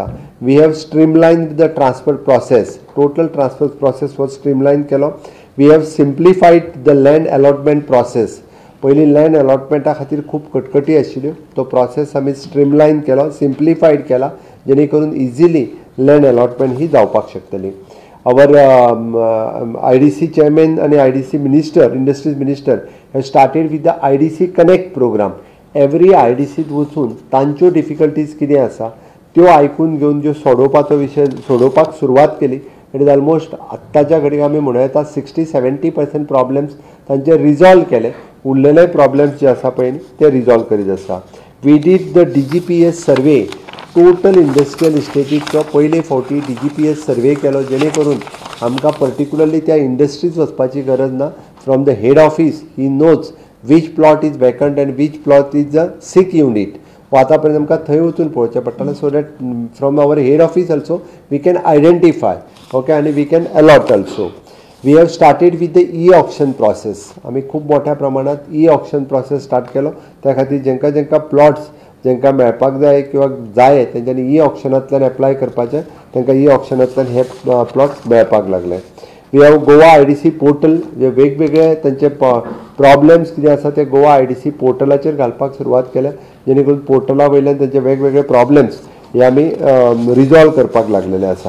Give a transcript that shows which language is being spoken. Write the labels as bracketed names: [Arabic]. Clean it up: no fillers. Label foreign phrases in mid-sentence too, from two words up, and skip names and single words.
[English] We have streamlined the transfer process. Total transfer process was streamline केलो. We have simplified the land allotment process. [Konkani] पयलीं [English] land allotment [Konkani] खातीर खूब कटकटी आशिल्ल्यो. तो प्रोसेस आमी स्ट्रीमलायन केलो, सिम्प्लिफायड केला, जेणे करून [English] easily land allotment [Konkani] ही जावपाक शकतली. [English] Our IDC chairman and IDC minister, industries minister, have started with the IDC Connect program. [Konkani] Every IDC वचून तांच्यो डिफिकल्टीज कितें आसा त्यो आयकून घेवन ज्यो सोडोवपाचो विशय सोडोवपाक सुरवात केली. [English] it is almost [Konkani] आत्ताच्या घडीक आमी म्हणूं येता 60-70% प्रॉब्लेम्स तांचे रिजॉल्व केले. उरलेले प्रॉब्लेम्स जे आसा पळय ते रिजॉल्व करीत आसा. [English] We did the DGPS survey. [Konkani] टोटल इंडस्ट्रियल इस्टेटीचो पयले फावटी DGPS सर्वे केलो, जेणे करून आमकां पर्टिक्युलरली त्या इंडस्ट्रीज वचपाची गरज ना. [English] From the head office he knows which plot is vacant and which plot is a sick unit. [Konkani] आतां पर्यंत आमकां थंय वचून पळोवचें पडटलें. [English] So that from our head office also we can identify okay आनी we can allot also. We have started with the auction process. [Konkani] आमी खूब मोठ्या प्रमाणात [English] auction process start [Konkani] केलो. त्या खातीर जेंकां प्लॉट्स जेंकां मेळपाक जाय किंवा जाय तेंच्यांनी ऑक्शनांतल्यान एप्लाय करपाचें. तांकां ऑक्शनांतल्यान हे प्लॉट्स मेळपाक लागले. [English] We have Goa IDC portal. [Konkani] जे वेगवेगळे तांचे प्रॉब्लेम्स कितें आसा ते गोवा IDC पोर्टलाचेर घालपाक सुरवात केल्या, जेणे करून पोर्टला वयल्यान तांचे वेगवेगळे प्रॉब्लेम्स हे आमी रिजॉल्व करपाक लागलेले आसा.